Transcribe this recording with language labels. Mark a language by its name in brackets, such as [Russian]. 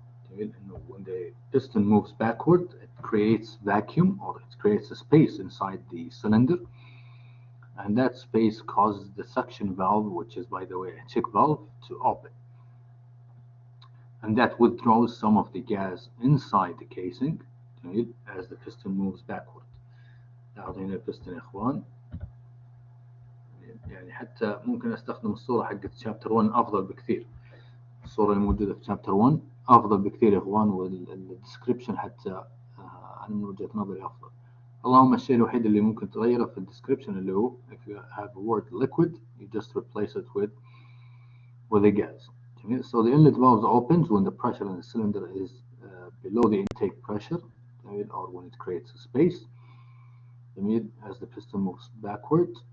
[English] When the piston moves backward, it creates vacuum, or it creates a space inside the cylinder, and that space causes the suction valve, which is, by the way, a check valve, to open, and that withdraws some of the gas inside the casing as the piston moves backward. [Arabic] هنا البستن يا اخوان، يعني حتى ممكن استخدم الصورة حقت شابتر 1 افضل بكثير. الصورة الموجودة في شابتر 1 افضل بكثير يا اخوان، والديسكريبشن حتى انا من وجهة نظري افضل. اللهم الشيء الوحيد اللي ممكن تغيره في الديسكريبشن اللي هو [English] if you have a word liquid you just replace it with a gas. So the inlet valve opens when the pressure in the cylinder is below the intake pressure, or when it creates a space as the piston moves backward.